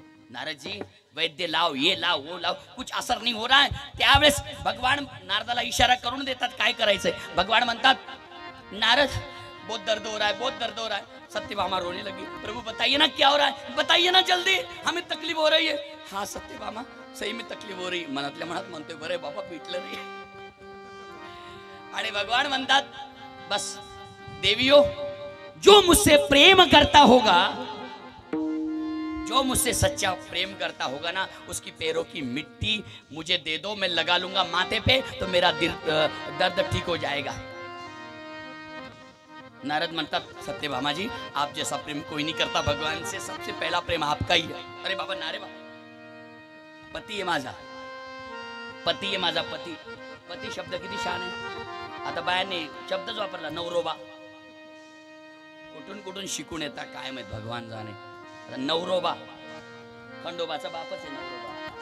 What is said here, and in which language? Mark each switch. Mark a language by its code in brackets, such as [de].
[hi] नारद जी वैद्य लाव, ये लाव, वो लाव, कुछ असर नहीं हो रहा है. [mr] त्यावेळेस भगवान नारदाला इशारा करून देतात काय करायचंय. भगवान म्हणतात [hi] नारद बहुत दर्द हो रहा है, बहुत दर्द हो रहा है. सत्यभामा रोने लगी. प्रभु बताइए ना क्या हो रहा है, बताइए ना जल्दी, हमें तकलीफ हो रही है. हाँ सत्यभामा सही में तकलीफ हो रही. [mr] मनातल्या मनात म्हणतोय बरे बाबा पिटलं रे. आणि भगवान म्हणतात [hi] बस देवियो, जो मुझसे प्रेम करता होगा, जो मुझसे सच्चा प्रेम करता होगा ना, उसकी पैरों की मिट्टी मुझे दे दो, मैं लगा लूंगा माथे पे, तो मेरा दर्द ठीक हो जाएगा. [mr] नारद म्हणतात [hi] सत्यभामा जी आप जैसा प्रेम कोई नहीं करता, भगवान से सबसे पहला प्रेम आपका ही है. [mr] अरे बाबा नारे बाबा, पती आहे माझा, पती आहे माझा, पती. पती शब्द किती छान आहे. आता बायाने शब्दच वापरला नवरोबा. कुठून कुठून शिकून येतात काय माहित, भगवान जाणे. नवरोबा खंडोबाचा बापच आहे नवरोबा.